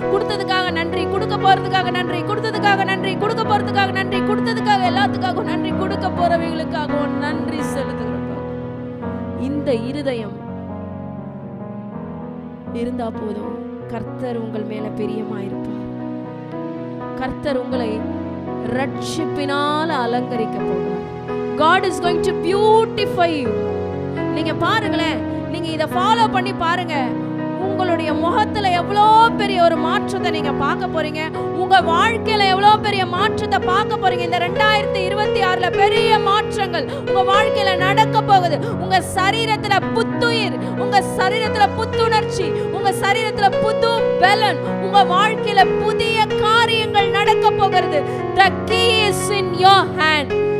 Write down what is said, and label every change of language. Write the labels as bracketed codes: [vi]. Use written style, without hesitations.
[ta] கொடுத்ததுக்காக நன்றி, கொடுக்க போறதுக்காக நன்றி, கொடுத்ததுக்காக நன்றி, கொடுக்க போறதுக்காக நன்றி, கொடுத்ததுக்காக எல்லாத்துக்காக நன்றி, கொடுக்க போறவங்களுக்காக நன்றி செலுத்துகிறோம். இந்த இருதயம் இருந்தா போதும். கர்த்தர் உங்கள் மேல பிரியமாயிருப்பார். கர்த்தர் உங்களை ரட்சிப்பினால் அலங்கரிக்க போகிறார். [en] God is going to beautify you. [ta] நீங்க பாருங்களேன், நீங்க இத ஃபாலோ பண்ணி பாருங்க. உங்களுடைய முகத்துல எவ்வளோ பெரிய ஒரு மாற்றத்தை நீங்க பார்க்க போறீங்க. உங்க வாழ்க்கையில எவ்வளோ பெரிய மாற்றத்தை பார்க்க போறீங்க. இந்த 2026ல பெரிய மாற்றங்கள் உங்க வாழ்க்கையில நடக்க போகுது. உங்க சரீரத்துல புத்துயிர், உங்க சரீரத்துல புத்துணர்ச்சி, உங்க சரீரத்துல புது பலன், உங்க வாழ்க்கையில புதிய காரியங்கள் நடக்க போகிறது. [en] The key is in your hand.